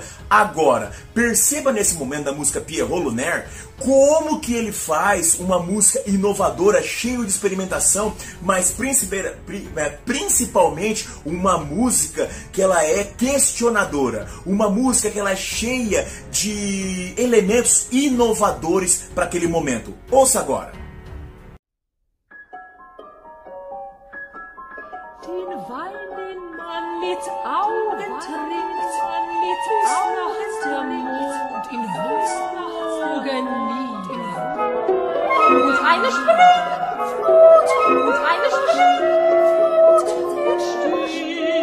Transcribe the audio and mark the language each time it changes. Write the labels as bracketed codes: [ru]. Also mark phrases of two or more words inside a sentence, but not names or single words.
[pt] Agora, perceba nesse momento da música Pierrot Lunaire, como que ele faz uma música inovadora, cheia de experimentação, mas principalmente uma música que ela é questionadora, uma música que ela é cheia de elementos inovadores para aquele momento. Ouça agora. [de] Den Wein, den man mit Augen trinkt, nachts der Mond in Wogen nieder. Und eine springt, und eine springt, und stiehlt